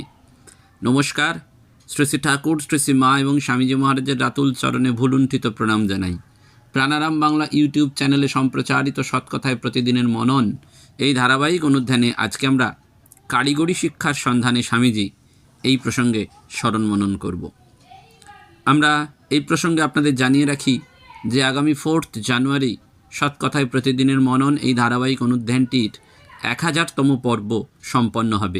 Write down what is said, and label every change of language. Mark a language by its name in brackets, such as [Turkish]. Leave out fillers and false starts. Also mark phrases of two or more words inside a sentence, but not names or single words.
[Bangla] नमस्कार। শ্রী শ্রী ঠাকুর শ্রী শ্রী মা এবং স্বামীজী মহারাজের রাতুল চরণে ভূলুণ্ঠিত প্রণাম জানাই। প্রাণারাম বাংলা ইউটিউব চ্যানেলে সম্প্রচারিত সৎকথায় প্রতিদিনের মনন এই ধারাবাহিক অনুধ্যানে আজকে আমরা কারিগরি শিক্ষার সন্ধানে স্বামীজি এই প্রসঙ্গে স্মরণ মনন করব। আমরা এই প্রসঙ্গে আপনাদের জানিয়ে রাখি যে আগামী 4 জানুয়ারি সৎকথায় প্রতিদিনের মনন এই ধারাবাহিক অনুধ্যানটির 1000তম পর্ব সম্পন্ন হবে।